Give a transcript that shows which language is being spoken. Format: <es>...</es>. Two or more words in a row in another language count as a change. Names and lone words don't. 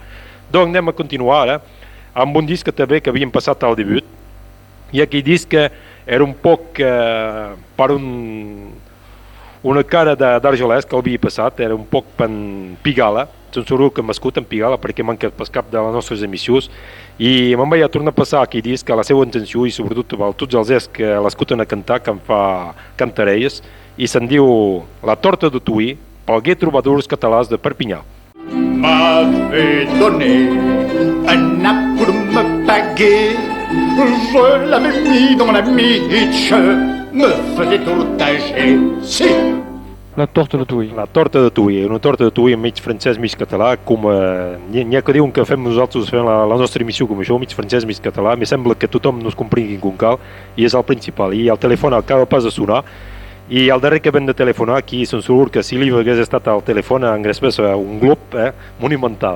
<ca>Donc anem a continuar ara amb un disc també que havíem passat al debut, i aquell disc era un poc per una cara d'Argelès que l'havia passat, era un poc per Pigala, segur que m'escolten Pigala perquè m'han quedat pas cap de les nostres emissions, i me'n vaig a tornar a passar aquell disc a la seva intenció i sobretot a tots els que l'escolten a cantar, que em fa cantarelles, i se'n diu La torta de Tuí, pel Guet Trobadors Catalans de Perpinyà.</ca> <fr>M'avait donné un nappe pour me paguer, je l'avais mis dans la mitche, me faisait tourtager,</fr> <ca>si. La torta de Tuí. La torta de Tuí, una torta de Tuí mig francès, mig català, com n'hi ha que diuen que fem nosaltres, fem la nostra emissió com això, mig francès, mig català, me sembla que tothom nos comprengui com cal, i és el principal, i el telèfon acaba pas de sonar, i el darrer que vam de telefonar aquí, se'n surt que si l'Iva hagués estat al telèfon engrespés un glob monumental.</ca>